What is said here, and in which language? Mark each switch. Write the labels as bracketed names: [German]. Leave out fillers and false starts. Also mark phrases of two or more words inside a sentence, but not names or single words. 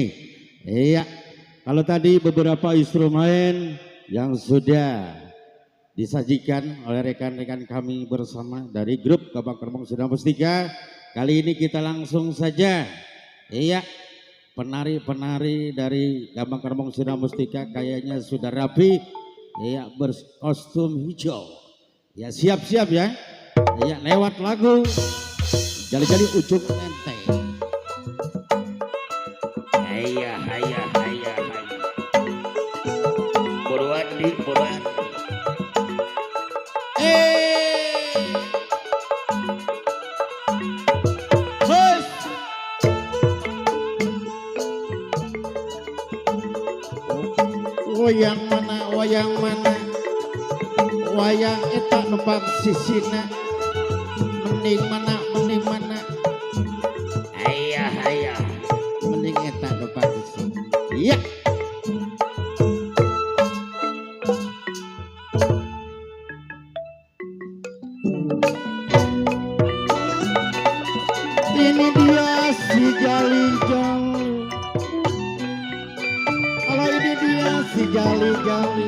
[Indonesian] Iya, kalau tadi beberapa instrumen yang sudah disajikan oleh rekan-rekan kami bersama dari grup Gambang Kromong Sidang Mustika, kali ini kita langsung saja, iya, penari-penari dari Gambang Kromong Sidang Mustika kayaknya sudah rapi, iya, berkostum hijau, ya siap-siap ya, iya, lewat lagu Jali-Jali Ujung Menteng. Haya, haya, haya, haya. Purwadi, Purwadi. [Sundanese] Wayang mana, wayang mana, wayang eta nembang sisina, mending mana, mending mana, Haya, haya. mending eta nembang sisina. [Indonesian] Iya. Ini dia si Jali-Jali. Kalau ini dia si Jali-Jali.